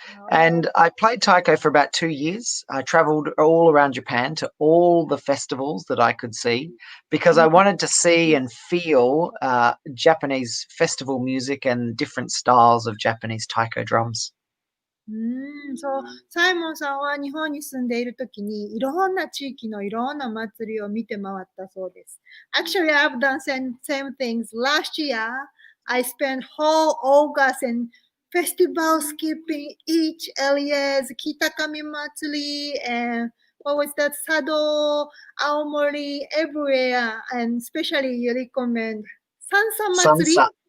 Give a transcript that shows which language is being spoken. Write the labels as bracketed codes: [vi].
[en] And I played taiko for about 2 years. I traveled all around Japan to all the festivals that I could see because I wanted to see and feel Japanese festival music and different styles of Japanese taiko drums. [ja] そう、サイモンさんは日本に住んでいるときにいろんな地域のいろんな祭りを見て回ったそうです。 [en] Actually, I've done same things. Last year, I spent whole August and festival skipping each areas, Kitakami Matsuri, and what was that, Sado, Aomori, everywhere, and especially you recommend Sansa Matsuri.